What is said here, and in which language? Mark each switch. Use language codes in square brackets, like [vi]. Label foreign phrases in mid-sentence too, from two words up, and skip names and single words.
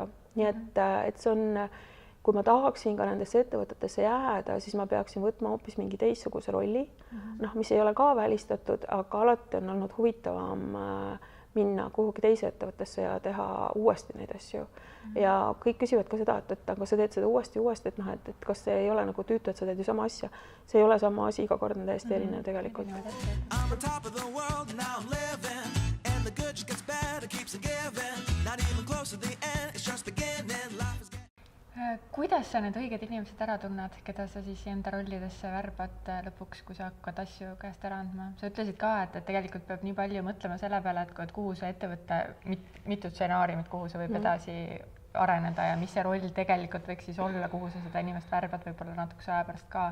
[et] Nii et see on, kui ma tahaksin ka nendesse ettevõtetesse jääda, siis ma peaksin võtma hoopis mingi teistsuguse rolli, mis ei ole ka välistatud, aga alati on olnud huvitavam minna kuhugi teise ettevõttesse ja teha uuesti neid asju. Ja kõik küsivad ka seda, et aga sa teed seda uuesti, et noh, et kas see ei ole nagu tüütu, et sa teed ju sama asja. See ei ole sama asi, iga kord on täiesti erinev tegelikult. [en] I'm on top of the world, now I'm living. And the good just gets better, keeps on giving. Not even close to the end, it's just beginning. Life is [et] Kuidas sa need õiged inimesed ära tunned, keda sa siis enda rollidesse värbad lõpuks, kui sa hakkad asju käest ära andma? Sa ütlesid ka, et tegelikult peab nii palju mõtlema selle peale, et kuhu see ettevõtte, mitu stsenaariumit, kuhu sa võib edasi areneda ja mis see roll tegelikult võiks siis olla, kuhu sa seda inimest värbad võib-olla natukese aja pärast ka.